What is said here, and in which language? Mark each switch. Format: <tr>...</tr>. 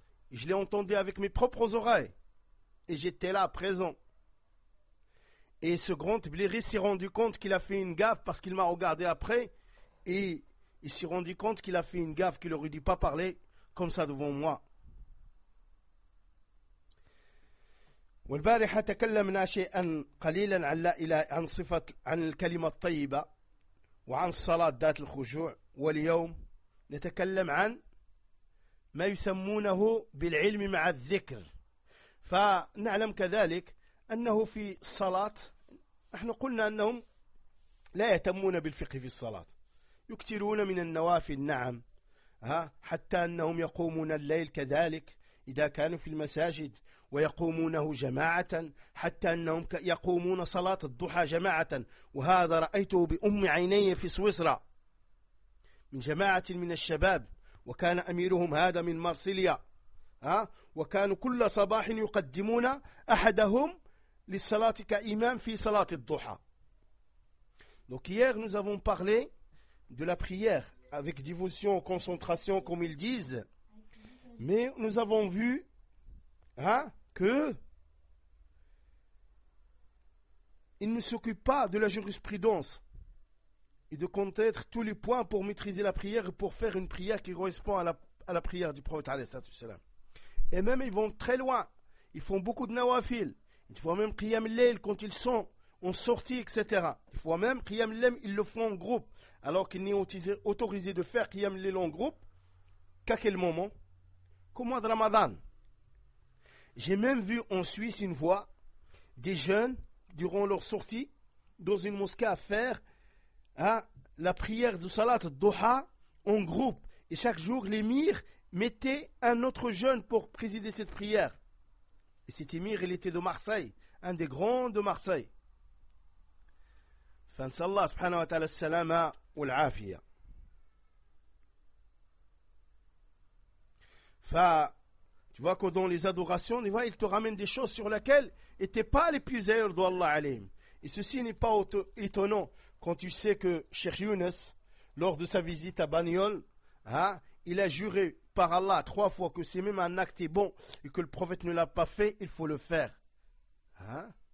<fr>Et je l'ai entendu avec mes propres oreilles. Et j'étais là présent. Et ce grand tabliri s'est rendu compte qu'il a fait une gaffe parce qu'il m'a regardé après. Et il s'est rendu compte qu'il a fait une gaffe, qu'il aurait dû pas parler comme ça devant moi.</fr> <ar>والبارحة تكلمنا شيئا قليلا عن لا إله عن صفة عن الكلمة الطيبة وعن الصلاة ذات الخشوع، واليوم نتكلم عن ما يسمونه بالعلم مع الذكر. فنعلم كذلك أنه في الصلاة نحن قلنا أنهم لا يهتمون بالفقه في الصلاة، يكثرون من النوافل، نعم، ها، حتى أنهم يقومون الليل كذلك إذا كانوا في المساجد ويقومونه جماعة، حتى أنهم يقومون صلاة الضحى جماعة، وهذا رأيته بأم عيني في سويسرا من جماعة من الشباب، وكان أميرهم هذا من مارسيليا، ها، وكانوا كل صباح يقدمون أحدهم للصلاة كإمام في صلاة الضحى.</ar> <fr>Donc hier nous avons parlé de la prière avec dévotion, concentration comme ils disent, mais nous avons vu, hein, que ils ne s'occupent pas de la jurisprudence et de compter tous les points pour maîtriser la prière et pour faire une prière qui correspond à la prière du prophète. Et même ils vont très loin, ils font beaucoup de nawafil, ils font même qiyam al-layl quand ils sont en sortie, etc. Il faut même qiyam al-layl, ils le font en groupe, alors qu'il n'est autorisé de faire qiyam al-layl en groupe qu'à quel moment? Qu'au mois de Ramadan. J'ai même vu en Suisse une fois des jeunes durant leur sortie dans une mosquée à faire, hein, la prière du salat Doha en groupe, et chaque jour l'émir mettait un autre jeune pour présider cette prière. Et cet émir, il était de Marseille, un des grands de Marseille.</fr> <ar>فنسأل الله سبحانه وتعالى السلامة والعافية.</ar> <fr>فتو vois que dans les adorations, tu vois, il te ramène des choses sur lesquelles étaient pas les plus heureux de Allah alayhim. Et ceci n'est pas étonnant quand tu sais que Cheikh Younes, lors de sa visite à Banyol, hein, il a juré par Allah trois fois que si même un acte est bon et que le prophète ne l'a pas fait, il faut le faire. Hein?</fr>